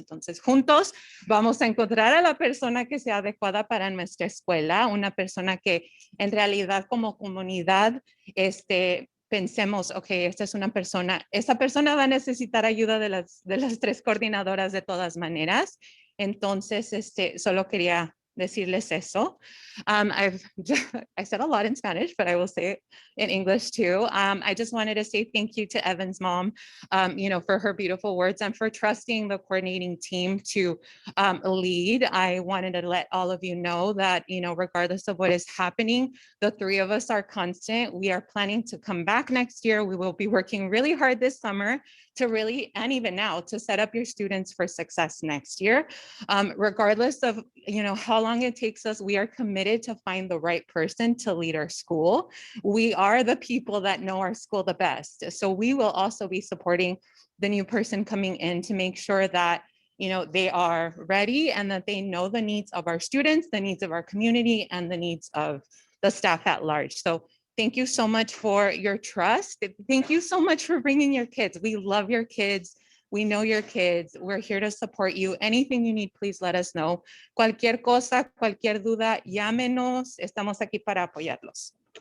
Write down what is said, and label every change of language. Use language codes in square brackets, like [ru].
[es] Entonces, juntos vamos a encontrar a la persona que sea adecuada para nuestra escuela, una persona que en realidad como comunidad pensemos, ok, esta persona va a necesitar ayuda de las 3 coordinadoras de todas maneras. Entonces, solo quería decirles eso. [en] I said a lot in Spanish, but I will say it in English too. I just wanted to say thank you to Evan's mom, for her beautiful words and for trusting the coordinating team to lead. I wanted to let all of you know that, regardless of what is happening, the 3 of us are constant. We are planning to come back next year. We will be working really hard this summer and even now, to set up your students for success next year. Regardless of, how long it takes us, we are committed to find the right person to lead our school. We are the people that know our school the best. So we will also be supporting the new person coming in to make sure that, you know, they are ready and that they know the needs of our students, the needs of our community, and the needs of the staff at large. So thank you so much for your trust. Thank you so much for bringing your kids. We love your kids. We know your kids. We're here to support you. Anything you need, please let us know. [es] Cualquier cosa, cualquier duda, llámenos. Estamos aquí para apoyarlos.